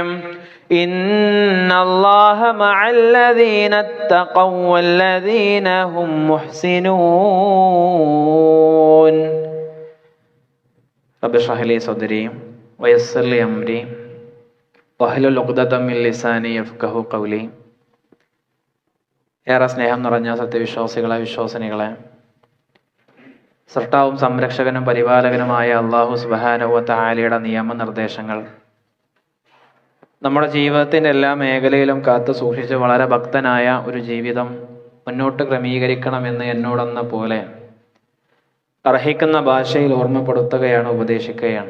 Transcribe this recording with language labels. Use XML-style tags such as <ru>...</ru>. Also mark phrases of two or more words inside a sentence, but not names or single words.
<ar>إن الله مع الذين اتقوا والذين هم محسنون. رب اشرح لي صدري ويسر لي أمري واحلل عقدة من لساني يفقهوا قولي.</ar> <ml>ഏറെ സ്നേഹം നിറഞ്ഞ സത്യവിശ്വാസികളെ, വിശ്വാസിനികളെ, സൃഷ്ടാവും സംരക്ഷകനും പരിപാലകനുമായ അല്ലാഹു</ml> <ar>سبحانه وتعالى</ar> <ml>നിയമനിർദ്ദേശങ്ങൾ നമ്മുടെ ജീവിതത്തിൻ്റെ എല്ലാ മേഖലയിലും കാത്തു സൂക്ഷിച്ച് വളരെ ഭക്തനായ ഒരു ജീവിതം മുന്നോട്ട് ക്രമീകരിക്കണമെന്ന് എന്നോടെന്ന പോലെ അർഹിക്കുന്ന ഭാഷയിൽ ഓർമ്മപ്പെടുത്തുകയാണ്, ഉപദേശിക്കുകയാണ്.</ml>